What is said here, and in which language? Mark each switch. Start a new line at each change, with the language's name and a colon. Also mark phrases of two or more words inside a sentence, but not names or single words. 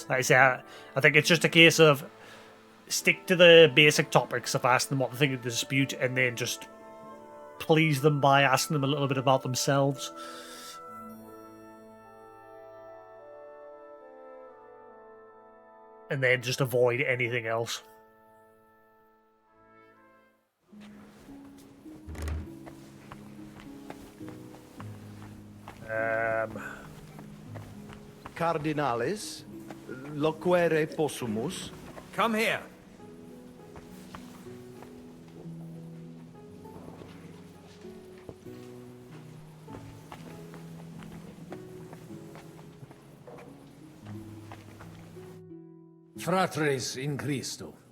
English: Like I say, I think it's just a case of stick to the basic topics of asking them what they think of the dispute, and then just please them by asking them a little bit about themselves. And then just avoid anything else.
Latin: Cardinales, loquere possumus.
English: Come here.
Latin: Fratres in Christo.